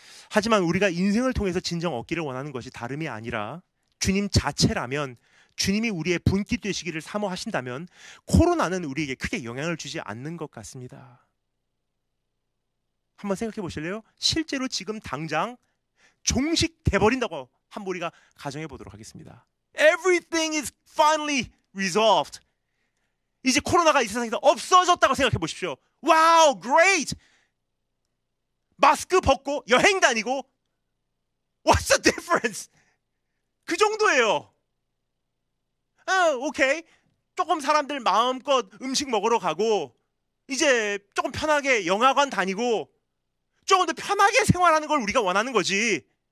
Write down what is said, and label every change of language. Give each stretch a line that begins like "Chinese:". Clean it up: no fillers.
Korean: 하지만 우리가 인생을 통해서 진정 얻기를 원하는 것이 다름이 아니라 주님 자체라면, 주님이 우리의 분깃 되시기를 사모하신다면 코로나는 우리에게 크게 영향을 주지 않는 것 같습니다. 한번 생각해 보실래요? 실제로 지금 당장 종식돼 버린다고 한번 우리가 가정해 보도록 하겠습니다.
English: Everything is finally resolved.
Korean: 이제 코로나가 이 세상에서 없어졌다고 생각해 보십시오.
English: Wow, great!
Korean: 마스크 벗고 여행 다니고,
English: What's the difference?
Korean: 그 정도예요. 오케이. 조금 사람들 마음껏 음식 먹으러 가고, 이제 조금 편하게 영화관 다니고, 조금 더 편하게 생활하는 걸 우리가 원하는 거지.